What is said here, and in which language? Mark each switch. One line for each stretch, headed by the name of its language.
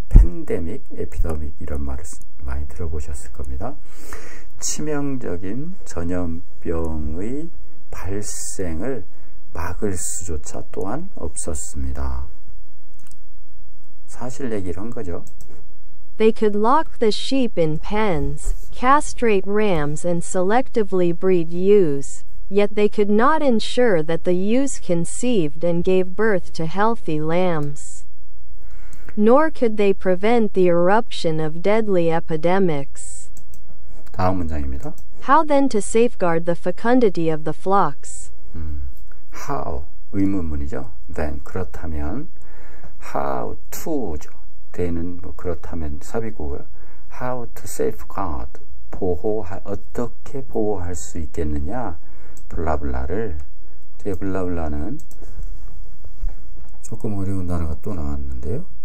Korean: 팬데믹, 에피데믹 이런 말을 많이 들어보셨을 겁니다. 치명적인 전염병의 발생을 막을 수조차 또한 없었습니다. 사실 얘기를 한 거죠.
English: They could lock the sheep in pens, castrate rams and selectively breed ewes, yet they could not ensure that the ewes conceived and gave birth to healthy lambs. Nor could they prevent the eruption of deadly epidemics.
Korean: 다음 문장입니다.
English: How then to safeguard the fecundity of the flocks?
Korean: How, 의문문이죠. Then, 그렇다면 how to죠. then은 뭐 그렇다면 삽입구고요.
English: How to safeguard,
Korean: 어떻게 보호할 수 있겠느냐, 블라블라를. 뒤에 블라블라는 조금 어려운 단어가 또 나왔는데요.